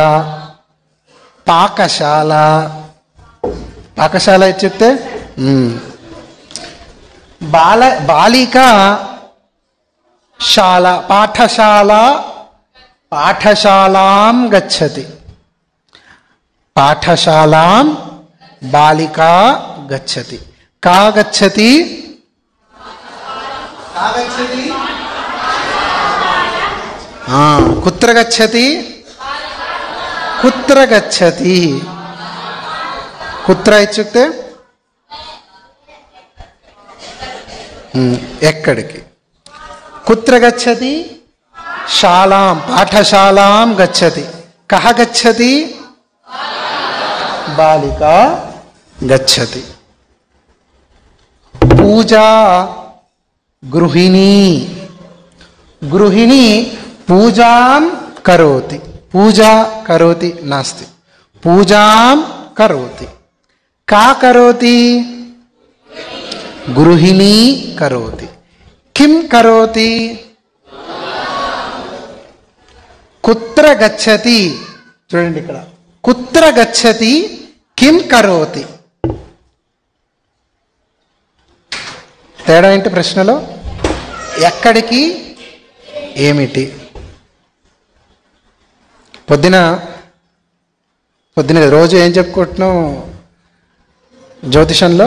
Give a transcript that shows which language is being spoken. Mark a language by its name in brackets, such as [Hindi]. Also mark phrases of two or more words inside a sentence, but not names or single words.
[Sanskrit] पाकशाल. पाकशाल इत्युक्ते बालिक शाल पाठशाल. पाठशालां गच्छति. पाठशालां बालिका गच्छति. का गच्छति? कुत्र गच्छति? कुत्र गच्छति. कुत्र इत्युक्ते ఎక్కడికి. कुत्र गच्छति? शालां पाठशालां गच्छति. कः गच्छति? बालिका गच्छति. पूजा गृहिणी. गृहिणी पूजां करोति. पूजा करोति नास्ति, पूजां करोति. का करोति? गृहिणी करोति. किं करोति? कुत्र गच्छति. [Telugu] చూడండి ఇక్కడ, [Sanskrit] कुत्र गच्छति, किं करोति. [Telugu] తేడా ఏంటి ప్రశ్నలో? ఎక్కడికి, ఏమిటి. పొద్దున రోజు ఏం చెప్పుకుంటున్నాం జ్యోతిషంలో?